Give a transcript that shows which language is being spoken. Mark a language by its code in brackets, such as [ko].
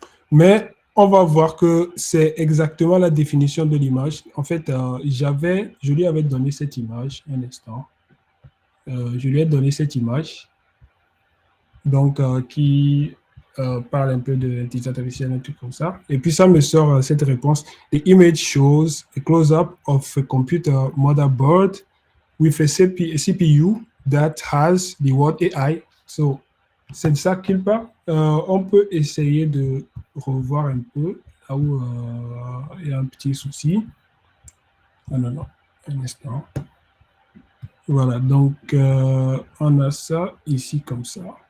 [fr] Mais on va voir que c'est exactement la définition de l'image. En fait, je lui avais donné cette image, un instant. Je lui ai donné cette image, donc qui parle un peu de l'intelligence artificielle, un truc comme ça. Et puis, ça me sort cette réponse. [en] The image shows a close-up of a computer motherboard with a CPU that has the word AI. [fr] So, c'est de ça qu'il parle. On peut essayer de revoir un peu là où il y a un petit souci. Non, un instant. Voilà, donc on a ça ici comme ça.